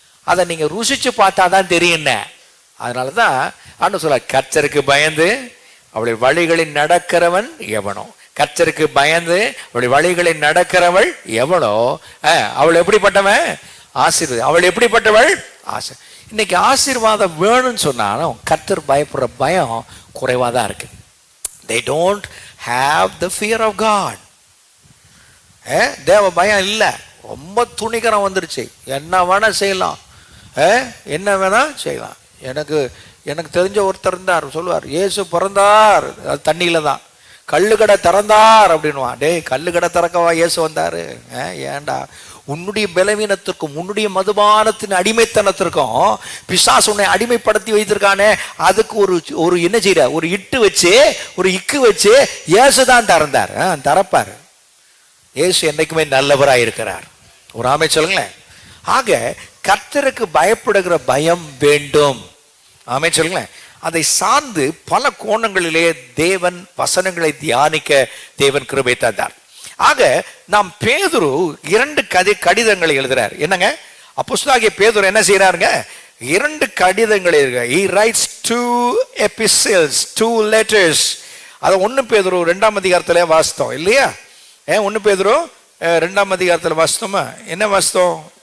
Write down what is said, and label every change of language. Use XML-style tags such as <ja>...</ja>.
<ta>அதை நீங்கள் ருசிச்சு பார்த்தா தான் தெரியும். அதனால தான் ஆண்டு சொல்ல, கர்த்தருக்கு பயந்து அவளுடைய வழிகளில் நடக்கிறவன் எவனோ, கர்த்தருக்கு பயந்து அவளுடைய வழிகளில் நடக்கிறவள் எவனோ அவள் எப்படிப்பட்டவன்? ஆசீர்வாதம். அவள் எப்படிப்பட்டவள்? ஆசை. இன்னைக்கு ஆசீர்வாதம் வேணும்னு சொன்னாலும் கர்த்தர் பயப்படுற பயம் குறைவாக தான் இருக்கு.</ta> <en>They don't have the fear of God.</en> <ta>தேவ பயம் இல்லை, ரொம்ப துணிகரம் வந்துருச்சு. என்ன வேணா செய்யலாம், என்ன வேணா செய்யலாம். எனக்கு தெரிஞ்ச ஒருத்தர் இருந்தார், சொல்லுவார், இயேசு பிறந்தார் அது தண்ணியில தான், கல்லுக்கடை திறந்தார் அப்படின்வான். டேய், கல்லுக்கடை திறக்கவா இயேசு வந்தாரு? ஏண்டா, உன்னுடைய பலவீனத்திற்கும் உன்னுடைய மதுபானத்தின் அடிமைத்தனத்திற்கும் பிசாசு உன்னை அடிமைப்படுத்தி வைத்திருக்கானே, அதுக்கு ஒரு என்ன செய்யற, ஒரு இட்டு வச்சு ஒரு இக்கு வச்சு இயேசு தான் திறந்தார். திறப்பார். இயேசு என்னைக்குமே நல்லவராக இருக்கிறார். ஒரு ஆமை சொல்லுங்களேன். ஆக கர்த்தருக்கு பயப்படுகிற பயம் வேண்டும். ஆமை சொல்லுங்களேன். அதை சார்ந்து பல கோணங்களிலே தேவன் வசனங்களை தியானிக்க தேவன் கிருபை தந்தார். ஆக நாம் பேதுரு 2 கடிதங்களை எழுதுறார். என்னங்க, அப்போஸ்தலனாகிய பேதுரு என்ன செய்யறாருங்க? 2 கடிதங்களை எழுதுறார்.</ta> <en>He writes 2 epistles, 2 letters.</en> <ta>அதை 1 பேதுரு 2ஆம் அதிகாரத்தில் வாசித்தோம் இல்லையா? 1 பேதுரு 2ஆம் அதிகாரத்தில் வாசித்தோமா? என்ன வாசித்தோம்?</ta>